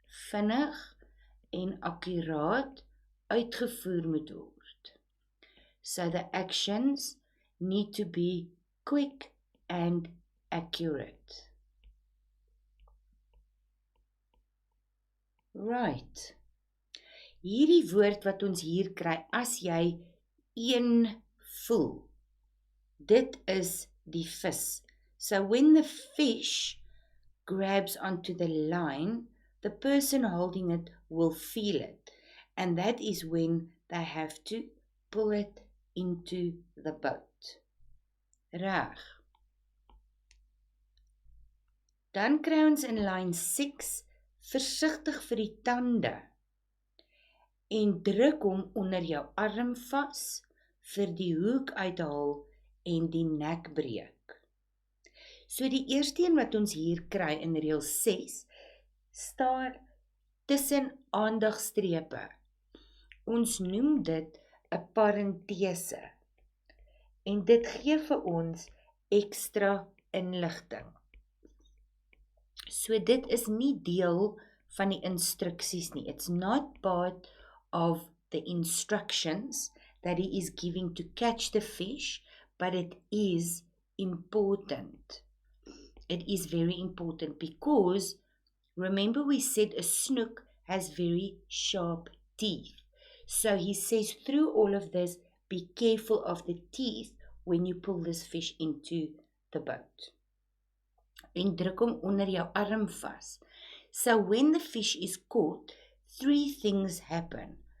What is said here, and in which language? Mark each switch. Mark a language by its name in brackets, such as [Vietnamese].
[Afrikaans] Vinnig en akkuraat uitgevoer moet word. [English] So the actions need to be quick and accurate. [Afrikaans] Right. Hierdie woord wat ons hier kry, as jy een voel, dit is die vis. [English] So when the fish grabs onto the line, the person holding it will feel it. And that is when they have to pull it into the boat. [Afrikaans] Reg. Dan kry ons [English] in line 6, [Afrikaans] versigtig vir die tande en druk hom onder jou arm vas vir die hoek uithaal en die nek breek. So die eerste een wat ons hier kry in reël 6 staan tussen aandagstrepe. Ons noem dit 'n parentese en dit gee vir ons ekstra inligting. So dit is nie deel van die instruksies nie. [English] It's not part of the instructions that he is giving to catch the fish, but it is important. It is very important because remember we said a snook has very sharp teeth. So he says through all of this, be careful of the teeth when you pull this fish into the boat. [Afrikaans] En druk hom onder jou arm vas. [English] So when the fish is caught, 3 things happen.